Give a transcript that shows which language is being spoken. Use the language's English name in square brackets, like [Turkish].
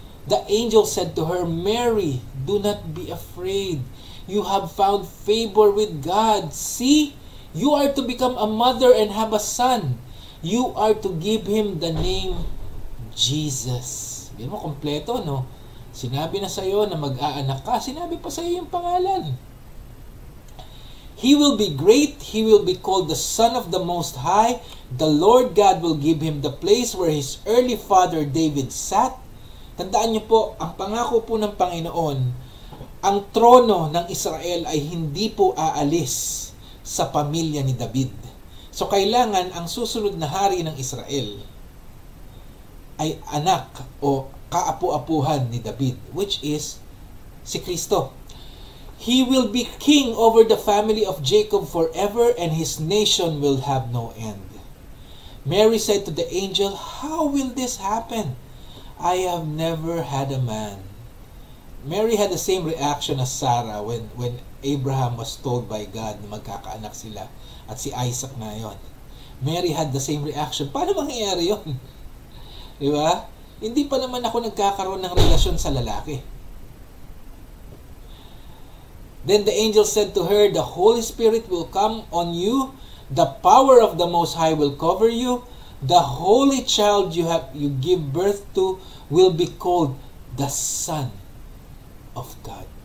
[English] The angel said to her, Mary, do not be afraid. You have found favor with God. See, you are to become a mother and have a son. You are to give him the name Jesus. [Filipino] Hindi mo kompleto, no? Sinabi na sa'yo na mag-aanak ka. Sinabi pa sa'yo yung pangalan. [English] He will be great. He will be called the Son of the Most High. The Lord God will give him the place where his early father David sat. [Filipino] Tandaan niyo po, ang pangako po ng Panginoon, ang trono ng Israel ay hindi po aalis sa pamilya ni David. So kailangan ang susunod na hari ng Israel ay anak o kaapu-apuhan ni David, [English] which is [Filipino] si Kristo. [English] He will be king over the family of Jacob forever, and his nation will have no end. Mary said to the angel, how will this happen? I have never had a man. Mary had the same reaction as Sarah when Abraham was told by God [Filipino] na magkakaanak sila at si Isaac na yon. [English] Mary had the same reaction. [Filipino] Paano mangyayari yun? Di ba? Hindi pa naman ako nagkakaroon ng relasyon sa lalaki. [English] Then the angel said to her, the Holy Spirit will come on you. The power of the Most High will cover you. The holy child you give birth to will be called the Son of God.